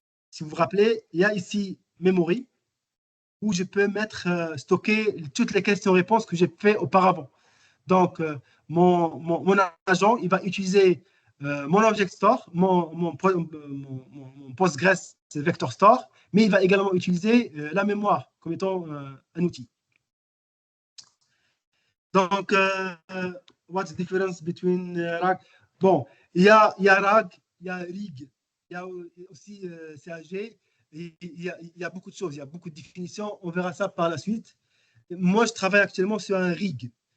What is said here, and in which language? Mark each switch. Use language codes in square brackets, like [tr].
[fr] Si vous vous rappelez, il y a ici Memory où je peux stocker toutes les questions-réponses que j'ai fait auparavant. Donc, mon agent, il va utiliser mon Object Store, mon Postgres Vector Store, mais il va également utiliser la mémoire comme étant un outil. [en] Donc, what's the difference between RAG? [fr] Bon, il y a RAG, il y a RIG, il y a aussi CAG, il y a beaucoup de choses, il y a beaucoup de définitions. On verra ça par la suite. Moi, je travaille actuellement sur un RIG.